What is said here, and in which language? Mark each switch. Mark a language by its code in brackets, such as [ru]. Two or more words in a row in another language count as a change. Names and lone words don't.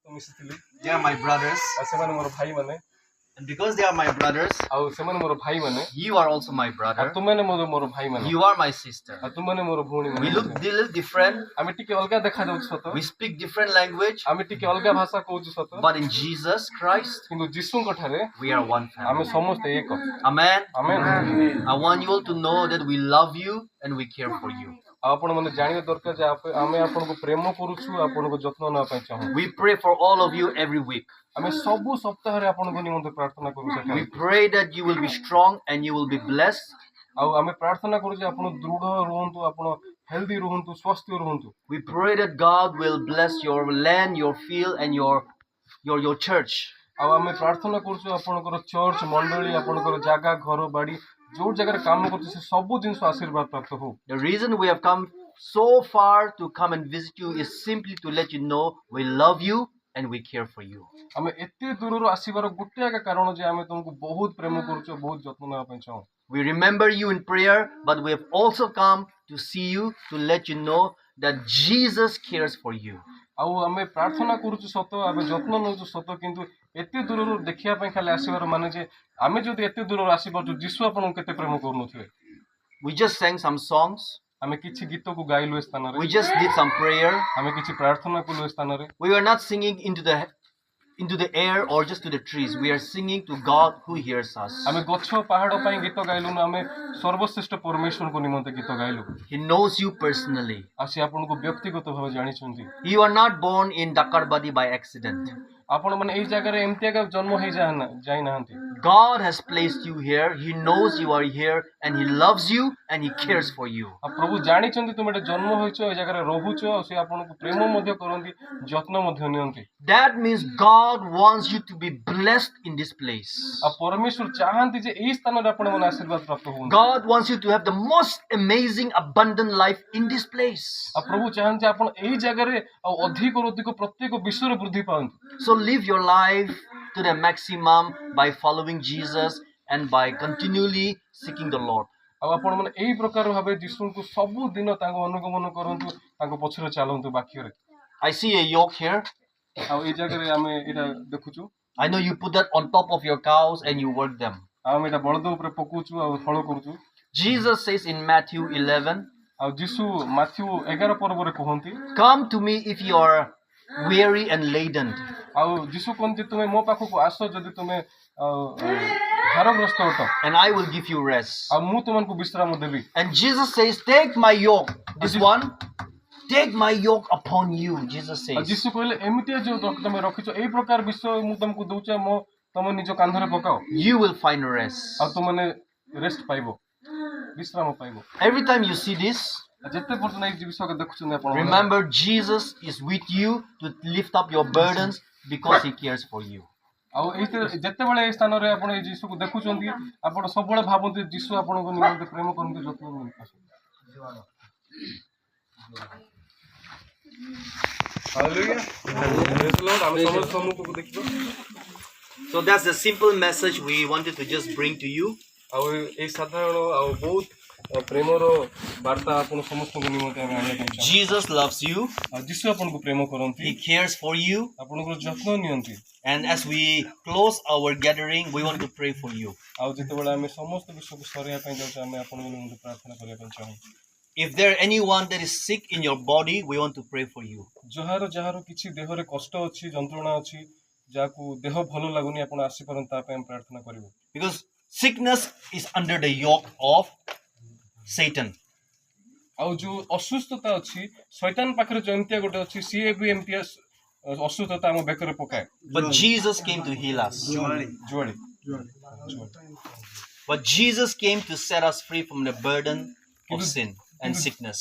[or] ମିଶିଥିଲି। [en] They are my brothers. [or] ସେମାନେ ମୋର ଭାଇମାନେ [en] And because they are my brothers, [or] ଆଉ ସେମାନେ ମୋର ଭାଇମାନେ [en] you are also my [or] ଆଉ [en] brother. [or] ତୁମମାନେ ମୋର ଭାଇମାନେ [en] You are my sister. [or] ଆଉ ତୁମମାନେ ମୋର ଭଉଣୀମାନେ [en] We look a little different. [or] ଆମେ ଟିକେ ଅଲଗା ଦେଖାଯାଉଛୁ ସତ [en] We speak different language. [or] ଆମେ ଟିକେ ଅଲଗା ଭାଷା କହୁଛୁ ସତ [en] But in Jesus Christ, [or] କିନ୍ତୁ ଯୀଶୁଙ୍କ ଠାରେ [en] we are one [or] ଆମେ [en] family. [or] ସମସ୍ତେ ଏକ। [en] Amen. [or] ଆମେନ୍। [en] I want you all to know that we love you and we care for you. [or] ଆଉ ଆପଣମାନେ ଜାଣିବା ଦରକାର ଯେ ଆମେ ଆପଣଙ୍କୁ ପ୍ରେମ କରୁଛୁ, ଆପଣଙ୍କୁ ଯତ୍ନ ନେବା ପାଇଁ ଚାହୁଁ। [en] We pray for all of you every week. [or] ଆମେ ସବୁ ସପ୍ତାହରେ ଆପଣଙ୍କ ନିମନ୍ତେ ପ୍ରାର୍ଥନା କରୁ [en] We [or] ସେଠାରେ। [en] pray that you will be strong and you will be blessed. [or] ଆଉ ଆମେ ପ୍ରାର୍ଥନା କରୁ ଯେ ଆପଣ ଦୃଢ ରୁହନ୍ତୁ, ଆପଣ ହେଲ୍ଦି ରୁହନ୍ତୁ, ସ୍ୱାସ୍ଥ୍ୟ ରୁହନ୍ତୁ। [en] We pray that God will bless your land, your field, and your church. [or] ଆଉ ଆମେ ପ୍ରାର୍ଥନା କରୁଛୁ ଆପଣଙ୍କର ଚର୍ଚ୍ଚ ମଣ୍ଡଳୀ, ଆପଣଙ୍କର ଜାଗା, ଘର ବାଡି ଯୋଉ ଜାଗାରେ କାମ କରୁଛୁ ସେ ସବୁ ଜିନିଷ ଆଶୀର୍ବାଦ ପ୍ରାପ୍ତ ହଉ। [en] The reason we have come so far to come and visit you is simply to let you know we love you and we care for you. [or] ଆମେ ଏତେ ଦୂରରୁ ଆସିବାର ଗୋଟେ ଏକା କାରଣ ଯେ ଆମେ ତୁମକୁ ବହୁତ ପ୍ରେମ କରୁଛୁ, ବହୁତ ଯତ୍ନ ନେବା ପାଇଁ ଚାହୁଁ। [en] We remember you in prayer, but we have also come to see you to let you know that Jesus cares for you. [or] ଆଉ ଆମେ ପ୍ରାର୍ଥନା କରୁଛୁ ସତ, ଆମେ ଯତ୍ନ ନେଉଛୁ ସତ, କିନ୍ତୁ ଏତେ ଦୂରରୁ ଦେଖିବା ପାଇଁ ଖାଲି ଆସିବାର ମାନେ ଯେ ଆମେ ଯଦି ଏତେ ଦୂରରୁ ଆସିପାରୁଛୁ ଯୀଶୁ ଆପଣଙ୍କୁ କେତେ ପ୍ରେମ କରୁନଥିବେ। [en] We just sang some songs. [or] ଆମେ କିଛି ଗୀତକୁ ଗାଇଲୁ ଏ ସ୍ଥାନରେ, [en] We just did some prayer. [or] ଆମେ କିଛି ପ୍ରାର୍ଥନା କଲୁ ଏ ସ୍ଥାନରେ। [en] We were not singing into the air or just to the trees. We are singing to God who hears us. [or] ଆମେ ଗଛ ପାହାଡ଼ ପାଇଁ ଗୀତ ଗାଇଲୁନୁ, ଆମେ ସର୍ବଶ୍ରେଷ୍ଠ ପରମେଶ୍ୱରଙ୍କ ନିମନ୍ତେ ଗୀତ ଗାଇଲୁ। [en] He knows you personally. [or] ଆଉ ସେ ଆପଣଙ୍କୁ ବ୍ୟକ୍ତିଗତ ଭାବେ ଜାଣିଛନ୍ତି। [en] You are not born in Dakarbadi by accident. [or] ଆପଣମାନେ ଏଇ ଜାଗାରେ ଏମିତି ଏକା ଜନ୍ମ ଯାଇନାହାନ୍ତି। [en] God has placed you here. He knows you are here and He loves you and He cares for you. [or] ଆଉ ପ୍ରଭୁ ଜାଣିଛନ୍ତି ତୁମେ ଏଠି ଜନ୍ମ ହୋଇଛ, ଏ ଜାଗାରେ ରହୁଛ, ଆଉ ସେ ଆପଣଙ୍କୁ ପ୍ରେମ ମଧ୍ୟ କରନ୍ତି, ଯତ୍ନ ମଧ୍ୟ ନିଅନ୍ତି। [en] That means God wants you to be blessed in this place. [or] ଆଉ ପରମେଶ୍ୱର ଚାହାନ୍ତି ଯେ ଏଇ ସ୍ଥାନରେ ଆପଣମାନେ ଆଶୀର୍ବାଦ ପ୍ରାପ୍ତ ହୁଅନ୍ତୁ। [en] God wants you to have the most amazing, abundant life in this place. [or] ଆଉ ପ୍ରଭୁ ଚାହାନ୍ତି ଯେ ଆପଣ ଏଇ ଜାଗାରେ ଆଉ ଅଧିକରୁ ଅଧିକ ପ୍ରତ୍ୟେକ ବିଷୟରେ ବୃଦ୍ଧି ପାଆନ୍ତୁ। [en] So live your life to the maximum by following Jesus and by continually seeking the Lord. [or] ଆଉ ଆପଣମାନେ ଏଇ ପ୍ରକାର ଭାବେ ଯୀଶୁଙ୍କୁ ସବୁଦିନ ତାଙ୍କ ଅନୁଗମନ କରନ୍ତୁ, ତାଙ୍କ ପଛରେ ଚାଲନ୍ତୁ ବାକ୍ୟରେ। [en] I see a yoke here. [or] ଆଉ ଏଇ ଜାଗାରେ ଆମେ ଏଇଟା ଦେଖୁଛୁ। [en] I know you put that on top of your cows and you work them. [or] ଆଉ ଆମେ ଏଇଟା ବଳଦ ଉପରେ ପକଉଛୁ ଆଉ ହଳ କରୁଛୁ। [en] Jesus says in Matthew 11, [or] ଆଉ ଯୀଶୁ ମାଥ୍ୟୁ 11 ପର୍ବରେ କୁହନ୍ତି, [en] come to me if you are weary and laden. [or] ଆଉ ଯୀଶୁ କହନ୍ତି ତୁମେ ମୋ ପାଖକୁ ଆସ ଯଦି ତୁମେ ଭାରଗ୍ରସ୍ତ ଅଟ, [en] and I will give you rest. [or] ଆଉ ମୁଁ ତୁମକୁ ବିଶ୍ରାମ ଦେବି। [en] And Jesus says, take my yoke. This one, take my yoke upon you. Jesus [or] ଆଉ [en] says. [or] ଯୀଶୁ କହିଲେ ଏମିତିଆ ଯୋଉ ତମେ ରଖିଛ ଏଇ ପ୍ରକାର ବିଷୟ ମୁଁ ତମକୁ ଦଉଛେ, ତମେ ନିଜ କାନ୍ଧରେ ପକାଅ, [en] You will find rest. [or] ଆଉ ତୁମେ ରେଷ୍ଟ ପାଇବ, ବିଶ୍ରାମ ପାଇବ। [en] Every time you see this, [or] ଯେତେ ପର୍ଯ୍ୟନ୍ତ ଏଇ ବିଷୟ ଦେଖୁଛନ୍ତି ଆପଣ, [en] remember Jesus is with you to lift up your burdens because He cares for you. [or] ଆଉ ଯେତେବେଳେ ଏଇ ସ୍ଥାନରେ ଆପଣ ଏଇ ଯୀଶୁକୁ ଦେଖୁଛନ୍ତି, ଆପଣ ସବୁବେଳେ ଭାବନ୍ତି ଯୀଶୁ ଆପଣଙ୍କ ନିମନ୍ତେ ପ୍ରେମ କରନ୍ତି, ଯତ୍ନ ନିଅନ୍ତି। [en] Hallelujah, praise Lord. [or] ଆମେ ସମସ୍ତେ ସମ୍ମୁଖକୁ ଦେଖିବା। [en] So that's the simple message we wanted to just bring to you. [or] ଆଉ ଏଇ ସାଧାରଣ ଆଉ ବହୁତ ପ୍ରେମର ବାର୍ତ୍ତା ଆପଣ ସମସ୍ତଙ୍କ ନିମନ୍ତେ ଆମେ ଆଣିବା ପାଇଁ ଚାହୁଁ। [en] Jesus loves you. [or] ଆଉ ଯୀଶୁ ଆପଣଙ୍କୁ ପ୍ରେମ କରନ୍ତି, [en] He cares for you. [or] ଆପଣଙ୍କର ଯତ୍ନ ନିଅନ୍ତି। [en] And as we close our gathering, we want to pray for you. [or] ଆଉ ଯେତେବେଳେ ଆମେ ସମସ୍ତ ବିଷୟକୁ ସରେଇବା ପାଇଁ ଯାଉଛୁ, ଆମେ ଆପଣଙ୍କ ନିମନ୍ତେ ପ୍ରାର୍ଥନା କରିବା ପାଇଁ ଚାହୁଁ। [en] If there anyone that is sick in your body, we want to pray for you. [or] ଯାହାର କିଛି ଦେହରେ କଷ୍ଟ ଅଛି, ଯନ୍ତ୍ରଣା ଅଛି, ଯାହାକୁ ଦେହ ଭଲ ଲାଗୁନି, ଆପଣ ଆସିପାରନ୍ତି, ତା ପାଇଁ ଆମେ ପ୍ରାର୍ଥନା କରିବୁ। [en] Because sickness is under the yoke of Satan. [or] ଆଉ ଯୋଉ ଅସୁସ୍ଥତା ଅଛି, ଶୈତାନ ପାଖରେ ଯୋଉ ଏମିତିଆ ଗୋଟେ ଅଛି, ସିଏ ବି ଏମିତିଆ ଅସୁସ୍ଥତା ଆମ ବେକରେ ପକାଏ। [en] But Jesus came to heal us. [or] ଜୁଆଳି। [en] But Jesus came to set us free from the burden of sin and sickness.